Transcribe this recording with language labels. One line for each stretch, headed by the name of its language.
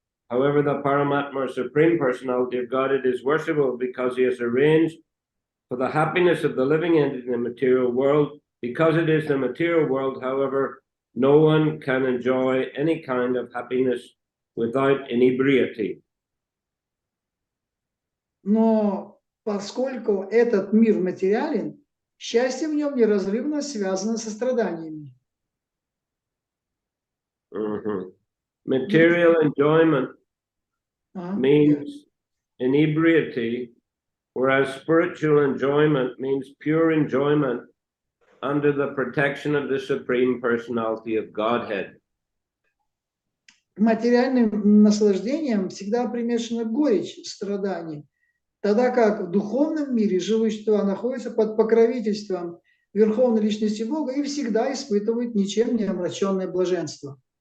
English: However, the Paramatma or Supreme Personality of Godhead is worshipable because He has arranged for the happiness of the living entity in the material world. Because it is the material world, however, no one can enjoy any kind of happiness without inebriety.
Russian: Но поскольку этот мир материален, счастье в нем неразрывно связано со страданиями.
English: Material enjoyment means Yes. inebriety, whereas spiritual enjoyment means pure enjoyment under the protection of the Supreme Personality of Godhead.
Russian: Материальным наслаждением всегда примешана горечь страданий, тогда как в духовном мире живые существа находятся под покровительством Верховной Личности Бога и всегда испытывают ничем не омраченное блаженство.